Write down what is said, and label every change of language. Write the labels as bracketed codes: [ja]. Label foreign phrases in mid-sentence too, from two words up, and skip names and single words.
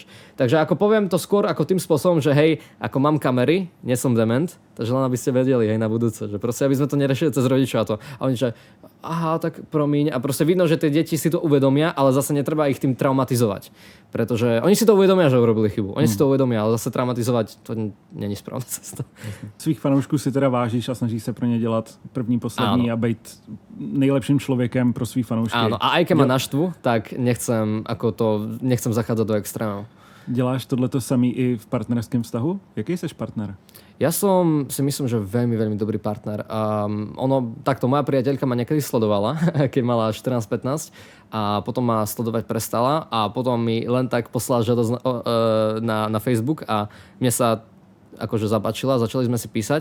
[sk] Takže ako poviem to skôr ako tým spôsobom, že hej, ako mám kamery, nie som dement, takže len aby ste vedeli hej na budúce, že proste aby sme to neriešili cez rodičov a to. [cs] A oni že aha, tak promiň. [sk] A proste vidno, že tie deti si to uvedomia, ale zase netreba ich tým traumatizovať. Pretože oni si to uvedomia, že urobili chybu. Oni si to uvedomia, ale zase traumatizovať to není správna cesta. [cs] Svých fanoušků si teda vážíš a snažíš se pro ně dělat první, poslední a být nejlepším člověkem pro svých fanoušky. [sk] Áno, a aj keď ma naštvu, tak nechcem zachádzať do extrémov. [cs] Děláš tohleto samý i v partnerském vztahu? Jaký jsi partner? [sk] Ja som si myslím, že veľmi, veľmi dobrý partner. Takto moja priateľka ma niekedy sledovala, keď mala 14-15 a potom ma sledovať prestala a potom mi len tak poslala žiadosť na Facebook a mne sa akože zapáčila, začali sme si písať.